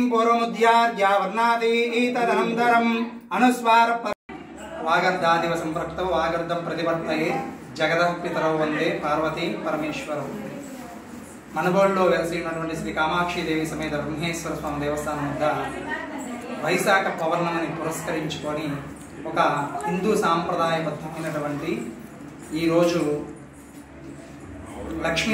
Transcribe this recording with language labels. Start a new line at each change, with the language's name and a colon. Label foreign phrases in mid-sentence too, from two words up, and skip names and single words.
Sanskrit: पूर्वमुद्यार्य वर्णादीं तदनन्तरम् अनुस्वार वागर्धादिव संपृक्तौ वागर्ध प्रतिपत्तये जगतः पितरौ वंदे पार्वती
Telugu: परमेश्वरौ మనబోళ్ళలో వెలసినటువంటి శ్రీ కామాక్షి దేవి సమేత బ్రహ్మేశ్వర స్వామి దేవస్థానం వద్ద వైశాఖ పౌర్ణమిని పురస్కరించుకొని ఒక హిందూ సాంప్రదాయబద్ధమైనటువంటి ఈరోజు లక్ష్మీ